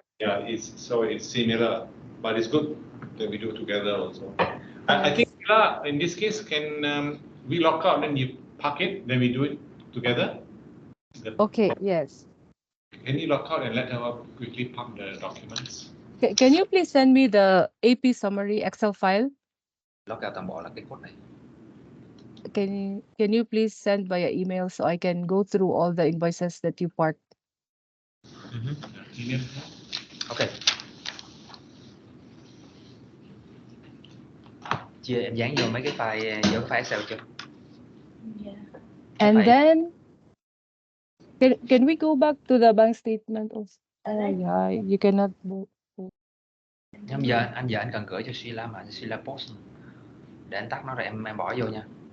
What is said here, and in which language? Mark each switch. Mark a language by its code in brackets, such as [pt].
[en] Yeah, it's similar, but it's good that we do together also. I think in this case, can we lock out and you park it, then we do it together. Okay, yes. Can you log out and let her quickly park the documents? Can you please send me the AP summary Excel file? Log out [vi] toàn bộ là cái code này. [en] Can you please send via email so I can go through all the invoices that you parked? Email. Ok. [vi] Chia em dán vô mấy cái file vô cái file Excel chưa? Dạ. [en] And File. then can we go back to the bank statement also? Oh yeah, you cannot do. [vi] Nhưng giờ anh cần gửi cho Sheila mà Sheila post để anh tắt nó rồi em bỏ vô nha.